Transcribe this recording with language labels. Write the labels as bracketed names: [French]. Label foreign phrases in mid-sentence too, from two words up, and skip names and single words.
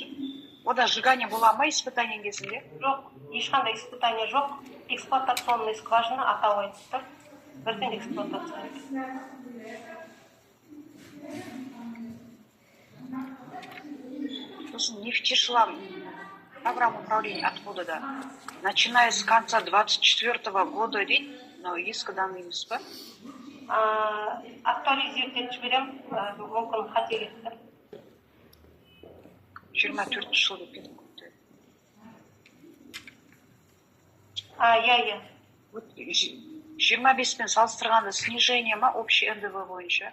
[Kazakh] Ода сжигание бола ма испытание кезінде? Жоқ, ешқандай испытание жоқ. [Russian] Эксплуатационный скважина [Kazakh] атауы айтып тұр. Бірден эксплуатация. [Russian] Сосын нефтешлам программа управления отхода, начиная с конца 24 года дейді, но [Kazakh] ескідан емес па? Актуализировать жіберем, мүмкін қателесті. 24 жыл деп кетіп кетті. [Russian] Я. [Kazakh] 25-пен салыстырғанда снижение ма [Russian] общий НДВ [Kazakh] бойынша?